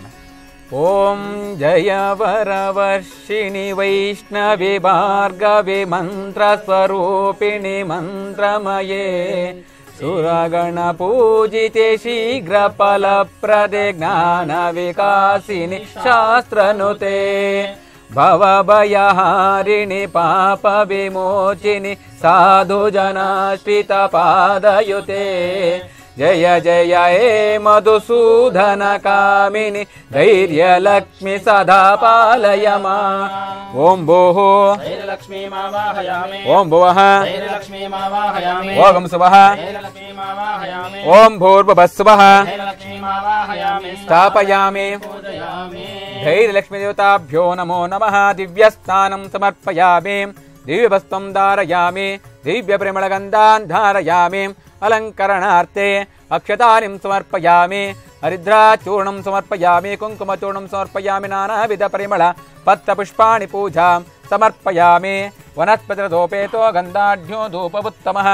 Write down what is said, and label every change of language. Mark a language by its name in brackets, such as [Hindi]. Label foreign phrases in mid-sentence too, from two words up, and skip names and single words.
[Sanskrit] ಓಂ ಜಯ ವರವರ್ಷಿಣಿ ವೈಷ್ಣವಿ ಭಾರ್ಗವಿ ಮಂತ್ರ ಸ್ವರೂಪಿಣಿ ಮಂತ್ರಮಯೇ ಸುರಗಣ ಪೂಜಿತೆ ಶೀಘ್ರ ಫಲಪ್ರದೆ ಜ್ಞಾನ ವಿಕಾಸಿನಿ ಶಾಸ್ತ್ರನುತೆ ಭವಭಯಹಾರಿಣಿ ಪಾಪ ವಿಮೋಚಿನಿ ಸಾಧು ಜನಾಶ್ರಿತ ಪಾದಯುತೆ ಜಯ ಜಯ ಹೇ ಮಧುಸೂದನ ಕಾಮಿನಿ ಧೈರ್ಯ ಲಕ್ಷ್ಮಿ ಸದಾ ಪಾಲಯ ಮಾ. ಓಂ ಭೂಃ ಧೈರ್ಯಲಕ್ಷ್ಮೀ ಮಾವಾಹಯಾಮಿ. ಓಂ ಭುವಃ ಧೈರ್ಯಲಕ್ಷ್ಮೀ ಮಾವಾಹಯಾಮಿ. ಓಂ ಸುವಃ ಧೈರ್ಯಲಕ್ಷ್ಮೀ ಮಾವಾಹಯಾಮಿ. ಓಂ ಭೂರ್ಭುವಃ ಧೈರ್ಯಲಕ್ಷ್ಮೀ ಮಾವಾಹಯಾಮಿ. ಸ್ಥಾಪಯಾಮಿ. ಪೂಜಯಾಮಿ. ಧೈರ್ಯಲಕ್ಷ್ಮೀ ದೇವತಾಭ್ಯೋ ನಮೋ ನಮಃ. ದಿವ್ಯಸ್ನಾನಂ ಸಮರ್ಪಯಾಮಿ. ದಿವ್ಯವಸ್ತ್ರಂ ಧಾರಯಾಮಿ. ದಿವ್ಯ ಪರಿಮಳಗಂಧಾನ್ ಧಾರಯಾಮಿ. ಅಲಂಕರಣಾರ್ಥೆ ಅಕ್ಷತಾನಿಂ ಸಮರ್ಪಯಾಮಿ. ಹರಿದ್ರಾಚೂರ್ಣಂ ಸಮರ್ಪಯಾಮಿ. ಕುಂಕುಮಚೂರ್ಣಂ ಸಮರ್ಪಯಾಮಿ. ನಾನಾವಿಧ ಪರಿಮಳ ಪತ್ರಪುಷ್ಪಾಣಿ ಪೂಜಾಂ ಸಮರ್ಪಯಾಮಿ. ವನಸ್ಪತಿರಧೋಪೇತೋ ಗಂಧಾಢ್ಯೋ ಧೂಪವುತ್ತಮಃ.